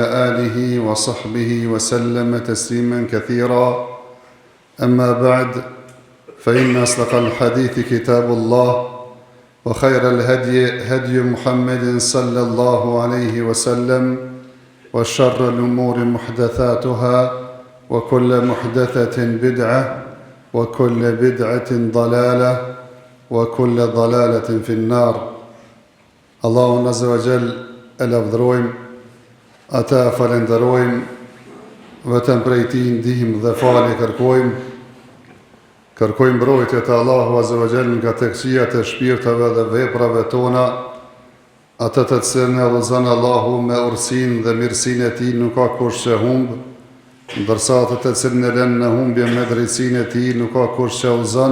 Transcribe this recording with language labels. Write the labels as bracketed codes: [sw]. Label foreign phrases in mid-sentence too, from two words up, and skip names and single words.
[ar] آله وصحبه وسلم تسليمًا كثيرًا أما بعد فإن أصدق الحديث كتاب الله وخير الهدي هدي محمد صلى الله عليه وسلم وشر الأمور محدثاتها وكل محدثة بدعة وكل بدعة ضلالة وكل ضلالة في النار. الله عز وجل [sq] e lavdërojmë, ata falenderojmë, vetëm prej Tij ndihmë dhe falje kërkojmë mbrojtje të [ar] الله عز وجل [sq] nga tekësiat e shpirtave dhe veprave tona, atë të cilën e udhëzon Allahu me ursinë dhe mirësinë e Tij nuk ka kush që humb, ndërsa atë të cilën e lën në humbje me drejtsinë e Tij nuk ka kush që udhëzon.